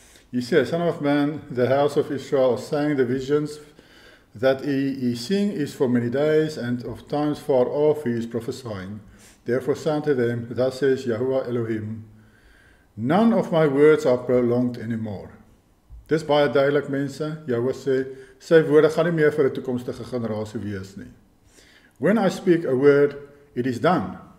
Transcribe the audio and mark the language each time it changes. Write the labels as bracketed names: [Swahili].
[English] He says, Son of man, the house of Israel is saying the visions that he is seeing is for many days, and of times far off he is prophesying. Therefore say unto them, thus says Yahuwah Elohim, none of my words are prolonged anymore. [Afrikaans] Dis baie duidelik, mense. Yahuwah sê, sy woorde gaan nie meer vir 'n toekomstige generasie wees nie. [English] When I speak a word, it is done.